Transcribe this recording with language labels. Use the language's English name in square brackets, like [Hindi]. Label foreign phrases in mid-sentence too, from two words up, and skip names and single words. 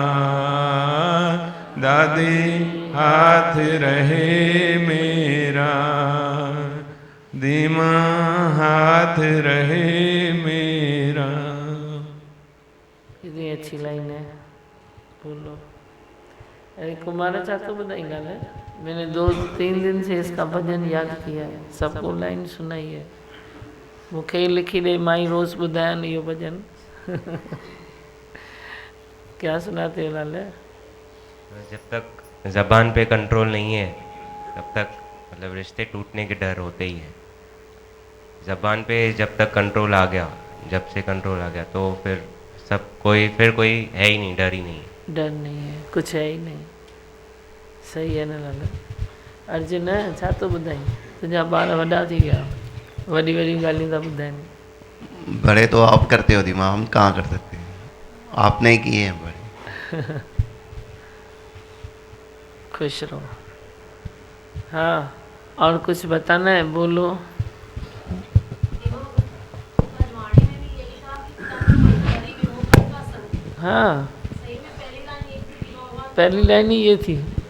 [Hindi] दादी हाथ रहे मेरा, धीमा हाथ रहे मेरा। कितनी अच्छी लाइन है, बोलो। अरे कुमारा चाचा बताई गाल है, मैंने 2-3 दिन से इसका भजन याद किया है, सबको लाइन सुनाई है। [Sindhi] मूंखे लिखी दे माई रोज़ ॿुधायनि इहो भजन। [Hindi] क्या सुनाते हो लाल? जब तक ज़बान पे कंट्रोल नहीं है तब तक मतलब रिश्ते टूटने के डर होते ही हैं। ज़बान पे जब तक कंट्रोल आ गया, जब से कंट्रोल आ गया तो फिर सब कोई है ही नहीं, डर ही नहीं है। डर नहीं है, कुछ है ही नहीं। सही है ना लाला? [Sindhi] अर्जुन छा तो ॿुधाई, तुंहिंजा ॿार वॾा थी विया, वॾी वॾी ॻाल्हियूं था ॿुधाइनि। [Hindi] बड़े तो आप करते हो दिमाग, हम कहाँ कर सकते हैं, आपने ही किए हैं बड़े। खुश रहो। हाँ, और कुछ बताना है, बोलो। हाँ, पहली लाइन ही ये थी।